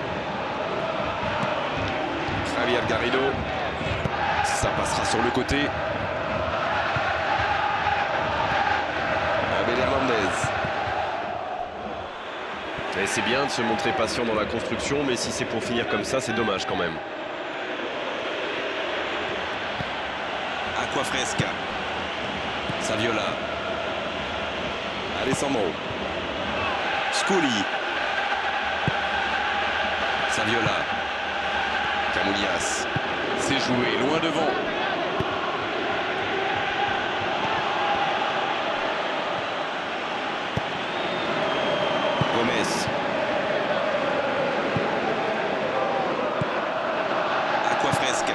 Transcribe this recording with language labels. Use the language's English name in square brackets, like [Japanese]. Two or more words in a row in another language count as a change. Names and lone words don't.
[French] Javier Garrido. Ça passera sur le côté. Abel Hernandez. Et c'est bien de se montrer patient dans la construction, mais si c'est pour finir comme ça, c'est dommage quand même. Aquafresca. Saviola. Alessandro. Scully. Saviola. Camoulias. C'est joué loin devant. Gomez. Aquafresca.